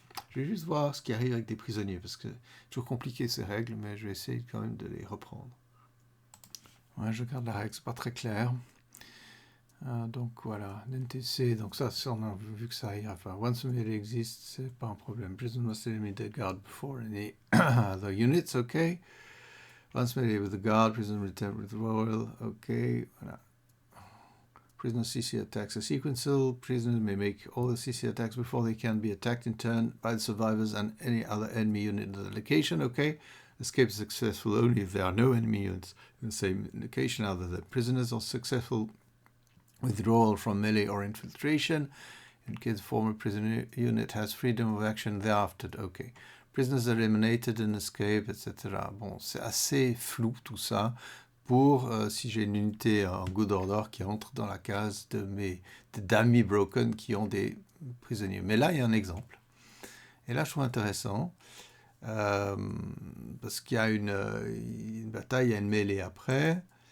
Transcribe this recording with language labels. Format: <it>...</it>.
<fr>Je vais juste voir ce qui arrive avec des prisonniers, parce que c'est toujours compliqué ces règles, mais je vais essayer quand même de les reprendre. Ouais, je regarde la règle, c'est pas très clair. Donc voilà, NTC, donc ça, on a vu que ça ira. Enfin,</fr> <en>once a melee exists,</en> <fr>c'est pas un problème.</fr> <en>Prison must eliminate the guard before any other units, ok. Once melee with the guard, prison will attempt withdrawal, ok. Voilà. Prisoner CC attacks are sequential. Prisoners may make all the CC attacks before they can be attacked in turn by the survivors and any other enemy unit in the location, ok. Escape is successful only if there are no enemy units in the same location other than prisoners, or successful withdrawal from melee or infiltration. In case the former prisoner unit has freedom of action thereafter. Ok. Prisoners are eliminated and escape, etc.</en> <fr>Bon, c'est assez flou tout ça pour si j'ai une unité en good order qui entre dans la case de mes d'amis broken qui ont des prisonniers. Mais là, il y a un exemple. Et là, je trouve intéressant parce qu'il y a une bataille, il y a une mêlée après.</fr>